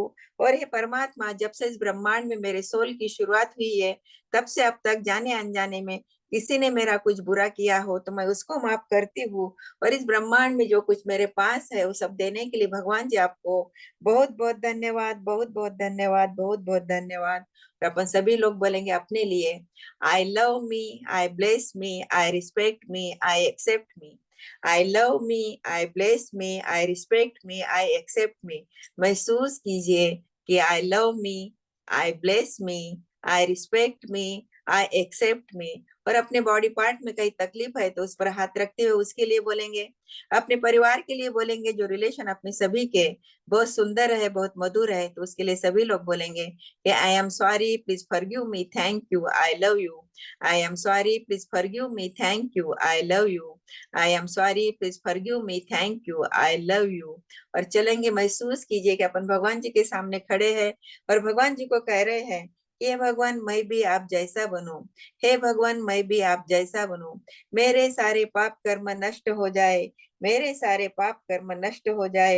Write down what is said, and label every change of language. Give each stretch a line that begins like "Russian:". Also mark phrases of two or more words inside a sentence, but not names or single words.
Hindi: और हे परमात्मा, जब से इस ब्रह्मांड में मेरे सोल की शुरुआत हुई है तब से अब तक जाने अनजाने में किसी ने मेरा कुछ बुरा किया हो तो मैं उसको माफ करती हूँ। और इस ब्रह्मांड में जो कुछ मेरे पास है वो सब देने के लिए भगवान जी आपको बहुत बहुत धन्यवाद, बहुत बहुत धन्यवाद, बहुत बहुत धन्यवाद। और अपन सभी लोग बोलेंगे अपने लिए,
English: I love me, I bless me, I respect me, I accept me. I love me, I bless me, I respect me, I accept me।
Hindi: महसूस कीजिए कि
English: I love me, I bless me, I respect me, I accept me।
Hindi: और अपने
English: body part
Hindi: में कहीं तकलीफ है तो उस पर हाथ रखते हुए उसके लिए बोलेंगे। अपने परिवार के लिए बोलेंगे, जो रिलेशन अपने सभी के बहुत सुंदर है, बहुत मधुर है, तो उसके लिए सभी लोग बोलेंगे कि
English: I am sorry, please forgive me, thank you, I love you. I am sorry, please forgive me, thank you, I love you. I am sorry, please forgive me, thank you, I love you.
Hindi: और चलेंगे, महसूस कीजिए कि अपन भगवान जी के सामने खड़े हैं और भगवान जी को कह रहे हैं कि हे भगवान, मैं भी आप जैसा बनूं। हे भगवान, मैं भी आप जैसा बनूं। मेरे सारे पाप कर्म नष्ट हो जाए, मेरे सारे पाप कर्म नष्ट हो जाए।